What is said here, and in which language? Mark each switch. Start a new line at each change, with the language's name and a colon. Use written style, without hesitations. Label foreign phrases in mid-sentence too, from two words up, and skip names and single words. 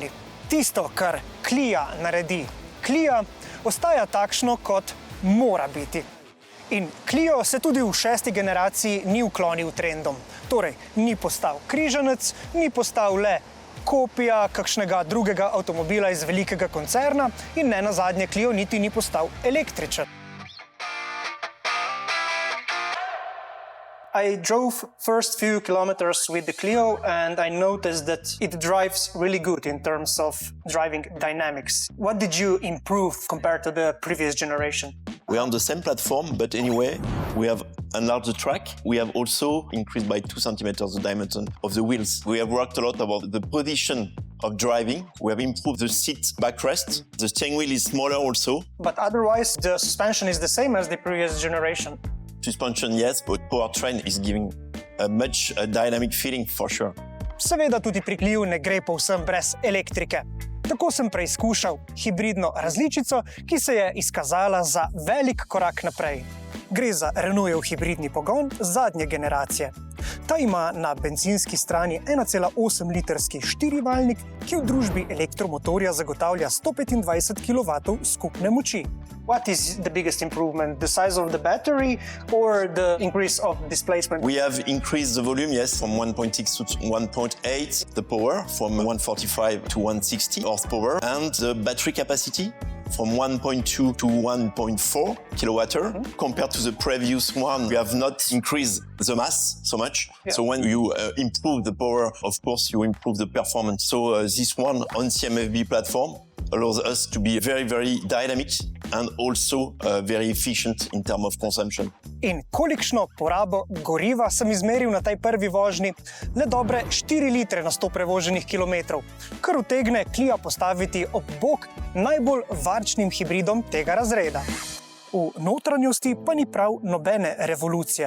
Slovenian: Tisto, kar Clio naredi Clio, ostaja takšno, kot mora biti. In Clio se tudi v šesti generaciji ni uklonil trendom. Torej, ni postal križanec, ni postal le kopija kakšnega drugega avtomobila iz velikega koncerna in ne nazadnje Clio niti ni postal električen.
English: I drove first few kilometers with the Clio and I noticed that it drives really good in terms of driving dynamics. What did you improve compared to the previous generation? We are on the same platform, but anyway, we have enlarged the track. We have also increased by 2 centimeters the diameter of the wheels. We have worked a lot about the position of driving. We have improved the seat backrest. The steering wheel is smaller also. But otherwise, the suspension is the same as the previous generation. Suspension, yes, but powertrain is giving a much dynamic feeling for sure.
Slovenian: Seveda tudi pri Cliu ne gre povsem brez elektrike. Tako sem preizkušal hibridno različico, ki se je izkazala za velik korak naprej. Gre za Renaultov hibridni pogon zadnje generacije. Ta ima na bencinski strani 1,8-litrski štirivaljnik, ki v družbi elektromotorja zagotavlja 125 kW skupne moči.
English: What is the biggest improvement? The size of the battery or the increase of displacement? We have increased the volume, yes, from 1.6 to 1.8, the power from 145 to 160 horsepower, and the battery capacity from 1.2 to 1.4 kilowatts. Compared to the previous one, we have not increased the mass so much. Yeah. So when you improve the power, of course, you improve the performance. So this one on CMFB platform allows us to be very, very dynamic and also very efficient in terms of consumption.
Slovenian: In kolikšno porabo goriva sem izmeril na tej prvi vožnji? Le dobre 4 litre na 100 prevoženih kilometrov, kar utegne Clio postaviti ob bok najbolj varčnim hibridom tega razreda. V notranjosti pa ni prav nobene revolucije.